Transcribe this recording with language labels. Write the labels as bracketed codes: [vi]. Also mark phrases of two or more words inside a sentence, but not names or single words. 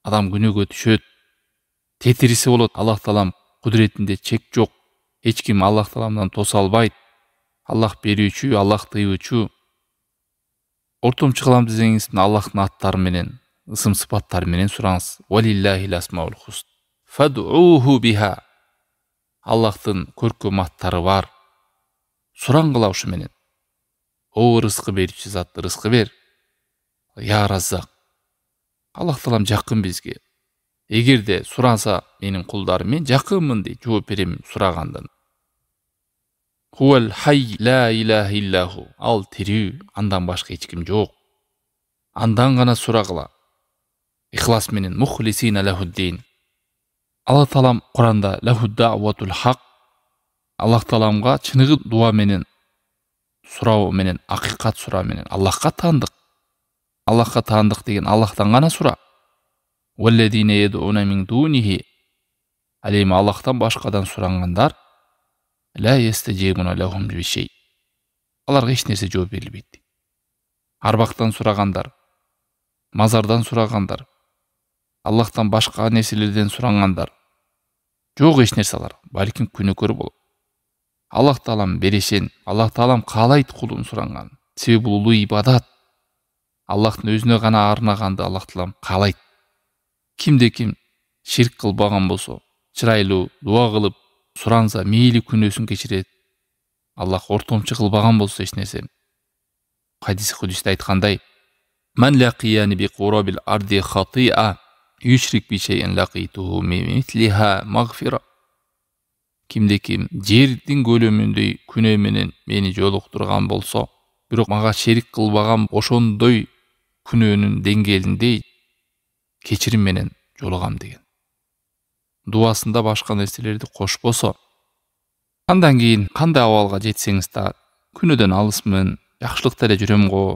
[ky] адам күнөөгө түшөт, тетириси болот. Аллах таалам кудуретинде чек жок. Эч ким Аллах тааламдан тоса албайт. Аллах берүүчү, Аллах тыюучу. Ортомчу кылам десеңиз, Аллахтын аттары менен, ысым сыпаттары менен сураңыз. [ar] ولله الأسماء الحسنى فادعوه بها. [ky] Аллахтын көркөм аттары бар. Сураңгыла ушу менен. О рызкы берүүчү зат, рызкы бер. [ar] يا رزاق. [ky] Аллах таалам жакын бизге. Эгерде суранса менин кулдарым, мен жакынмын дейт, жооп берем сурагандан. [ar] هو الحي لا إله إلا هو. [ky] Ал тирүү, андан башка эч ким жок. Андан гана сурагыла. Ихлас менен [ar] مخلصين له الدين. [ky] Аллах таалам Куранда [ar] له دعوة الحق. [ky] Аллах тааламга чыныгы дуа менен, суроо менен, акыйкат суроо менен Аллахка таандык. Аллахка таандык деген Аллахтан гана сура. [ar] والذين يدعون من دونه. [ky] Ал эми Аллахтан башкадан сурангандар [ar] لا يستجيبون لهم بشيء. [ky] Аларга эч нерсе жооп берилбейт. Арбактан сурагандар, мазардан сурагандар, Аллахтан башка нерселерден сурангандар жок эч нерсе алар, балким күнөөкөр болот. Аллах таалам берешен, Аллах таалам каалайт кулун суранган. Себеби бул улуу ибадат. Аллахтын өзүнө гана арнаганды Аллах таалам каалайт. Кимде ким ширк кылбаган болсо, чырайлуу дуа кылып суранса, мейли күнөөсүн кечирет. Аллах ортомчу кылбаган болсо эч нерсе. Хадис кудусте айткандай: [ar] "من لقيني بقراب الأرض خطيئة يشرك بي شيء لقيته بمثلها مغفرة." [ky] Кимде ким жердин көлөмүндөй күнөө менен мени жолуктурган болсо, бирок мага шерик кылбаган ошондой күнөөнүн деңгээлиндей кечирим менен жолугам деген. Дуасында башка нерселерди кошпосо, андан кийин кандай абалга жетсеңиз да күнөөдөн алысмын, жакшылыкта эле жүрөм го.